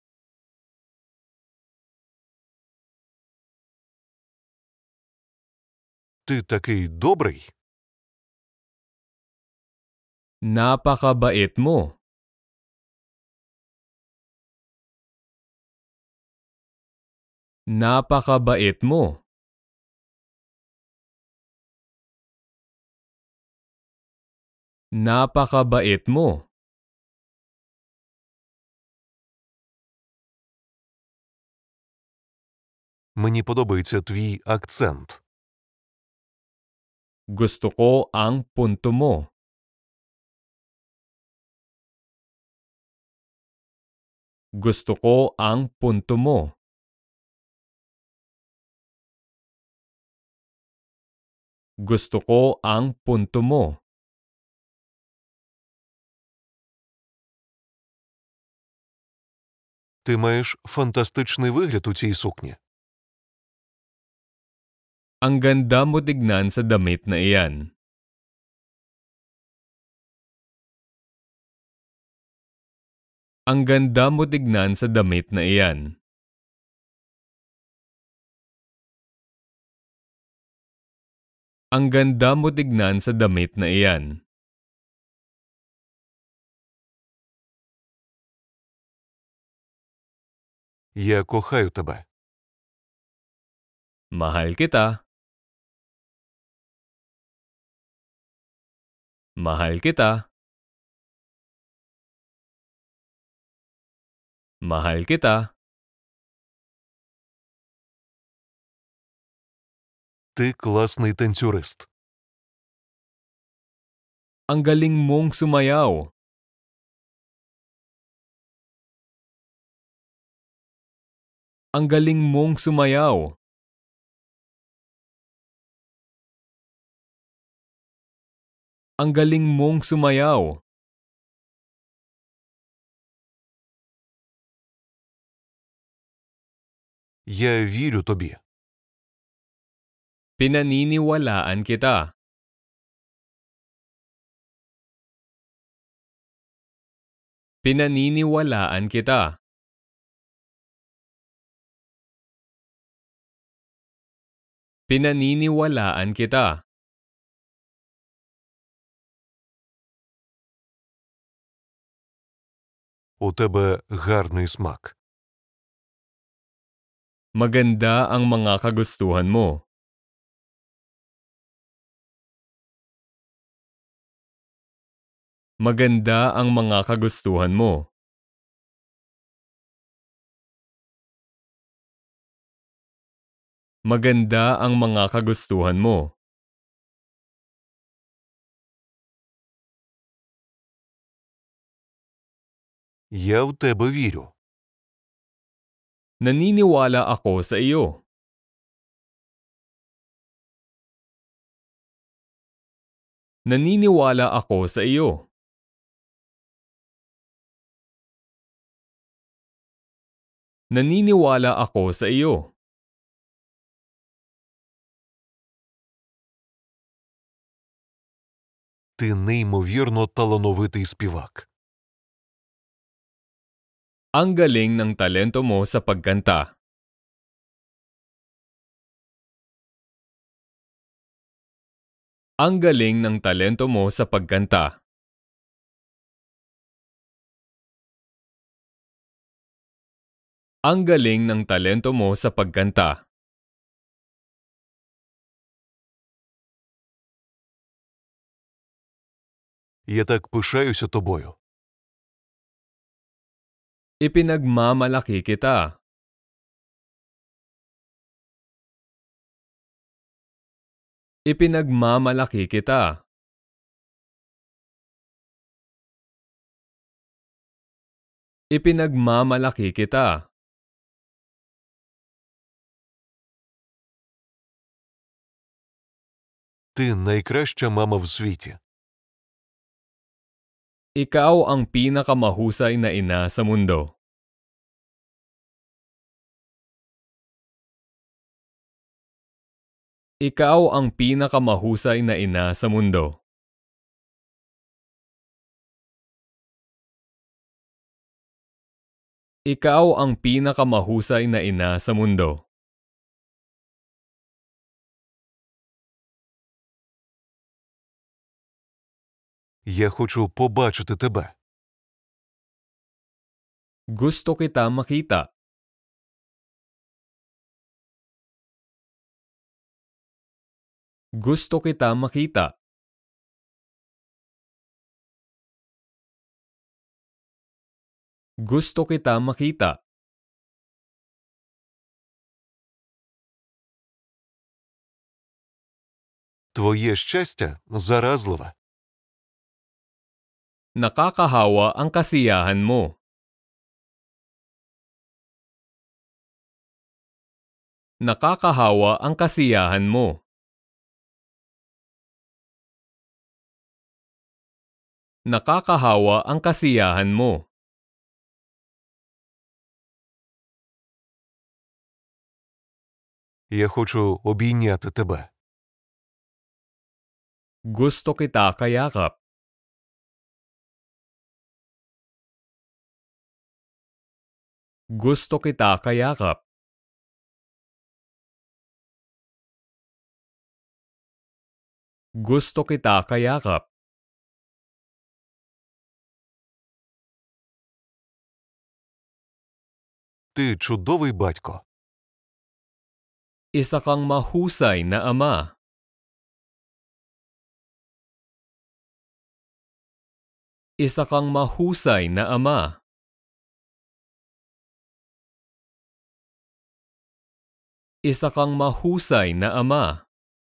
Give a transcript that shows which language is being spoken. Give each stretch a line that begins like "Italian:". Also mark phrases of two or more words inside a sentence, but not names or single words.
Ukrainian: Ти такий добрий.
Filipino: Napakabait mo. Napakabait mo. Napakabait mo.
Ukrainian: Мені подобається твій акцент.
Filipino: Gusto ko ang punto mo. Gusto ko ang punto mo. Gusto ko ang punto mo.
Ukrainian: Ти маєш фантастичний вигляд у цій сукні.
Filipino: Ang ganda mo tignan sa damit na iyan. Ang ganda mo tignan sa damit na iyan. Ang ganda mo tignan sa damit na iyan.
Ukrainian: Я кохаю тебе.
Filipino: Mahal kita. Mahal kita. Mahal kita.
Ukrainian: Ти класний танцюрист.
Filipino: Ang galing mong sumayaw. Ang galing mong sumayaw. Ang galing mong sumayaw.
Ukrainian: Я вірю тобі.
Filipino: Pinaniniwalaan kita. Pinaniniwalaan kita. Pinaniniwalaan kita.
Ukrainian: У тебе гарний смак.
Filipino: Maganda ang mga kagustuhan mo. Maganda ang mga kagustuhan mo. Maganda ang mga kagustuhan mo.
Ukrainian: Я в тебе вірю.
Filipino: Naniniwala ako sa iyo. Naniniwala ako sa iyo. Naniniwala ako sa iyo.
Ukrainian: Ти неймовірно талановитий співак.
Filipino: Ang galing ng talento mo sa pagkanta. Ang galing ng talento mo sa pagkanta. Ang galing ng talento mo sa pagkanta.
Ukrainian: Я так пишаюся тобою.
Filipino: Ipinagmamalaki kita. Ipinagmamalaki kita. Ipinagmamalaki kita.
Ukrainian: Ти найкраща мама в світі.
Filipino: Ikaw ang pinakamahusay na ina sa mundo. Ikaw ang pinakamahusay na ina sa mundo. Ikaw ang pinakamahusay na ina sa mundo.
Ukrainian: Я хочу побачити тебе.
Filipino: Gusto kita makita. Gusto kita makita. Gusto kita makita.
Ukrainian: Твоє щастя заразливе.
Filipino: Nakakahawa ang kasiyahan mo. Nakakahawa ang kasiyahan mo. Nakakahawa ang kasiyahan mo.
Ukrainian: Я хочу обійняти тебе.
Filipino: Gusto kita kayakap. Gusto kita kayakap. Gusto kita kayakap.
Ukrainian: Ти чудовий батько.
Filipino: Isa kang mahusay na ama. Isa kang mahusay na ama. Isa kang mahusay na ama.